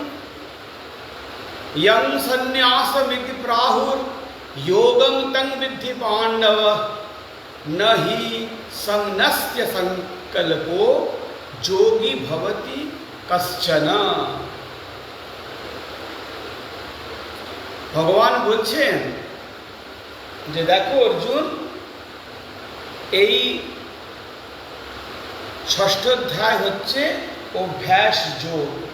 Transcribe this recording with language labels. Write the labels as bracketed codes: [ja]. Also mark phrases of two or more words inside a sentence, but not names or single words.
[sa] यं सन्यासमिति प्राहुर योगं तं विद्धि पांडव न हि संन्यस्य संकल्पो योगी भवति कश्चन। [bn] ভগবান বলছেন যে দেখো অর্জুন, এই 6ঠ অধ্যায় হচ্ছে অভ্যাস যোগ।